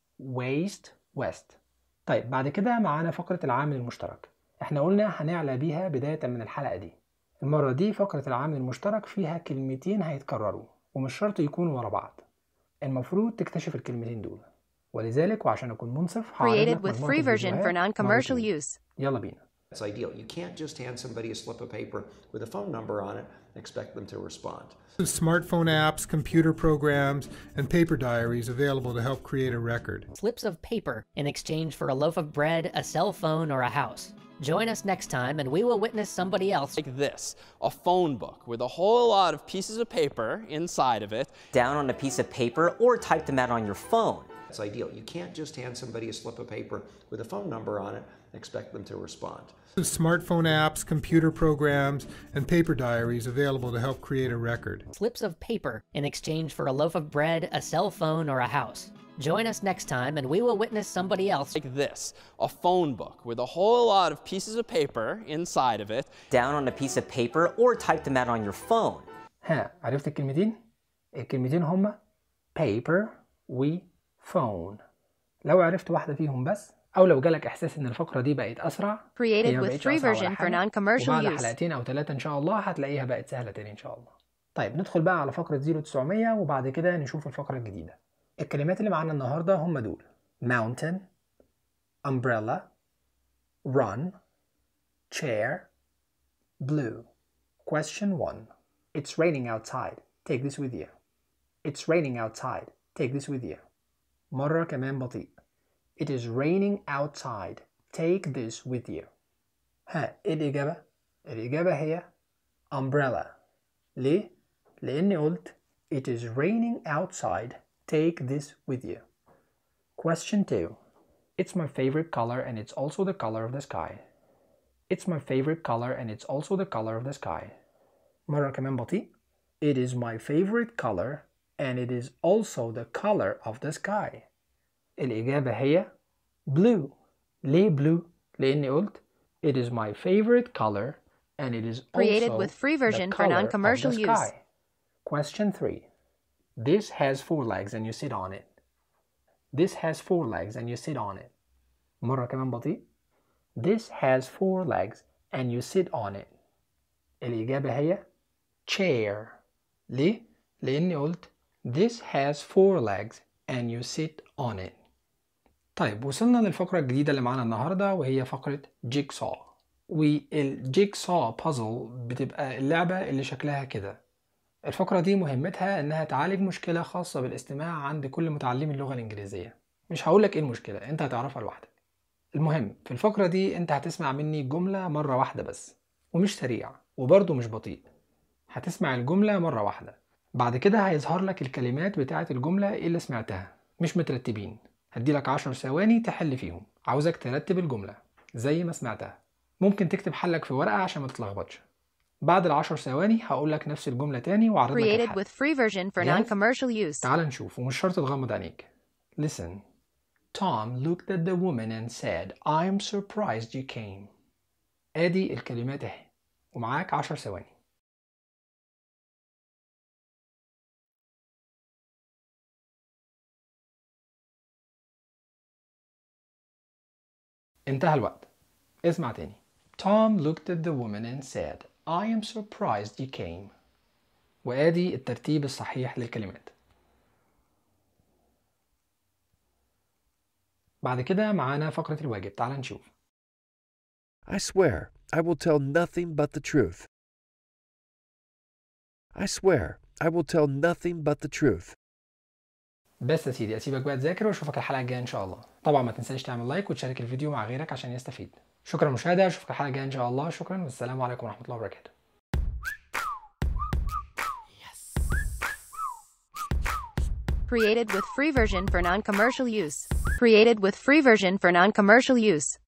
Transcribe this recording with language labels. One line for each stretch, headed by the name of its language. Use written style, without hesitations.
English: Waste. West.
Arabic: طيب بعد كده معانا فقرة العامل المشترك. احنا قلنا هنعلى بيها بداية من الحلقة دي. المرة دي فقرة العامل المشترك فيها كلمتين هيتكرروا ومش شرط يكونوا ورا بعض. المفروض تكتشف الكلمتين دول. ولذلك وعشان اكون منصف
English: created with free version for non-commercial use.
Arabic: يلا بينا.
English: It's ideal. You can't just hand somebody a slip of paper with a phone number on it and expect them to respond. Smartphone apps, computer programs, and paper diaries available to help create a record. Slips of paper in exchange for a loaf of bread, a cell phone, or a house. Join us next time and we will witness somebody else. Like this, a phone book with a whole lot of pieces of paper inside of it. Down on a piece of paper or type them out on your phone. It's ideal. You can't just hand somebody a slip of paper with a phone number on it and expect them to respond. Smartphone apps, computer programs, and paper diaries available to help create a record. Slips of paper in exchange for a loaf of bread, a cell phone, or a house. Join us next time and we will witness somebody else. Like this, a phone book with a whole lot of pieces of paper inside of it. Down on a piece of paper or type them out on your phone.
Arabic: ها عرفت الكلمتين؟ الكلمتين هما paper و phone. لو عرفت واحدة فيهم بس أو لو جالك إحساس إن الفقرة دي بقت أسرع
English: created with free version for non-commercial use.
Arabic: وبعد حلقتين أو ثلاثة إن شاء الله هتلاقيها بقت سهلة تاني إن شاء الله. طيب ندخل بقى على فقرة 0900 وبعد كده نشوف الفقرة الجديدة. الكلمات اللي معانا النهاردة هم دول mountain, umbrella, run, chair, blue.
English: Question 1. It's raining outside. Take this with you. It's raining outside. Take this with you.
Arabic: مرة كمان بطيء.
English: It is raining outside. Take this with you.
Arabic: ها الإجابة؟ الإجابة هي umbrella. ليه؟ لأني قلت
English: It is raining outside. Take this with you. Question 2. It's my favorite color and it's also the color of the sky. It's my favorite color and it's also the color of the sky.
Arabic: مرة كمان بطيء.
English: It is my favorite color and it is also the color of the sky.
Arabic: الإجابة هي blue. ليه
English: blue؟
Arabic: لأني قلت
English: It is my favorite color and it is created also with free version the color for non-commercial of the sky. Use. Question 3. This has four legs and you sit on it. This has four legs and you sit on it.
Arabic: مرة كمان بطيء.
English: This has four legs and you sit on it.
Arabic: الإجابة هي chair. ليه؟ لأني قلت
English: This has four legs and you sit on it.
Arabic: طيب وصلنا للفقرة الجديدة اللي معانا النهاردة وهي فقرة جيكسو. والجيكسو بازل بتبقى اللعبة اللي شكلها كده. الفقرة دي مهمتها انها تعالج مشكلة خاصة بالاستماع عند كل متعلم اللغة الانجليزية. مش هقولك ايه المشكلة، انت هتعرفها لوحدك. المهم في الفقرة دي انت هتسمع مني جملة مرة واحدة بس، ومش سريع وبرضو مش بطيء. هتسمع الجملة مرة واحدة، بعد كده هيظهر لك الكلمات بتاعة الجملة اللي سمعتها مش مترتبين. هدي لك 10 ثواني تحل فيهم. عاوزك ترتب الجملة زي ما سمعتها. ممكن تكتب حلك في ورقة عشان ما تتلخبطش. بعد العشر ثواني هقول لك نفس الجملة تاني وعرض لك الحل.
English: Created with free version for non-commercial use.
Arabic: تعال نشوف ومش شرط تغمض عينيك.
English: Listen. Tom looked at the woman and said, I'm surprised you came.
Arabic: ادي الكلمات اهي ومعاك 10 ثواني. انتهى الوقت. اسمع تاني.
English: Tom looked at the woman and said, I am surprised you came.
Arabic: وادي الترتيب الصحيح للكلمات. بعد كده معانا فقرة الواجب، تعال نشوف.
English: I swear I will tell nothing but the truth. I swear I will tell nothing but the truth.
Arabic: بس يا سيدي أسيبك بقى تذاكر وأشوفك الحلقة الجاية إن شاء الله. طبعا ما تنساش تعمل لايك وتشارك الفيديو مع غيرك عشان يستفيد. شكرا للمشاهدة، أشوفك الحلقة الجاية إن شاء الله. شكرا والسلام عليكم ورحمة الله وبركاته.
English: Created with free version for non-commercial use. Created with free version for non-commercial use.